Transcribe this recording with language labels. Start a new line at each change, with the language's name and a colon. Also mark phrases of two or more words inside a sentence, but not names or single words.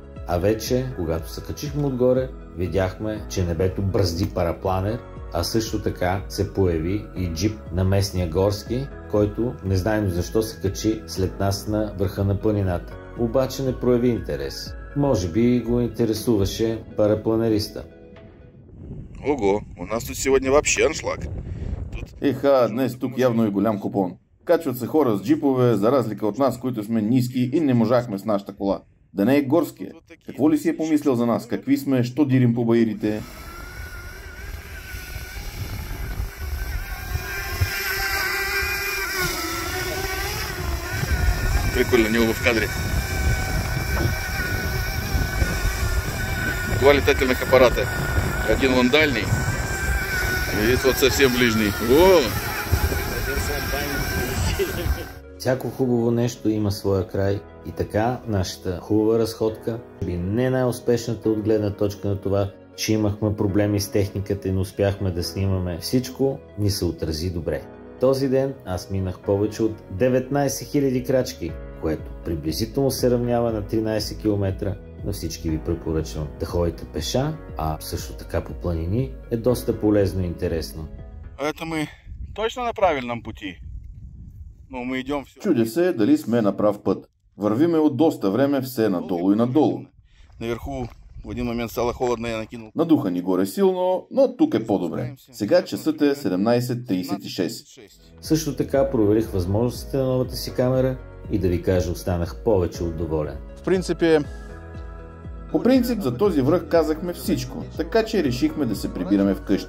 Bulgarian: А вече, когато се качихме отгоре, видяхме, че небето бръзди парапланер, а също така се появи и джип на местния горски, който не знаем защо се качи след нас на върха на планината. Обаче не прояви интерес. Може би го интересуваше парапланериста.
Russian: Ого, у нас тут сегодня вообще аншлаг.
Bulgarian: Еха, днес тук явно е голям купон. Качват се хора с джипове, за разлика от нас, които сме ниски и не можахме с нашата кола. Да не е горския. Какво ли си е помислил за нас? Какви сме? Що дирим по баирите?
Russian: Прикольно, не в кадре. Два летательных аппарата. Один вон дальний, и вот совсем ближний. О!
Bulgarian: Всяко хубаво нещо има своя край и така нашата хубава разходка, би не най-успешната от гледна точка на това, че имахме проблеми с техниката и не успяхме да снимаме всичко, ни се отрази добре. Този ден аз минах повече от 19 000 крачки, което приблизително се равнява на 13 км. На всички ви препоръчвам да ходите пеша, а също така по планини е доста полезно и интересно.
Russian: Это мы точно на правильном пути? Но мы идем все...
Bulgarian: Чудя се дали сме на прав път. Вървиме от доста време все надолу и надолу.
Russian: Наверху
Bulgarian: в един момент
Russian: стало холодно, я накинул.
Bulgarian: Надуха ни горе силно, но тук е по-добре. Сега часът е 17:36. Също така проверих възможностите на новата си камера и да ви кажа, останах повече от доволен. По принцип за този връх казахме всичко, така че решихме да се прибираме вкъщи.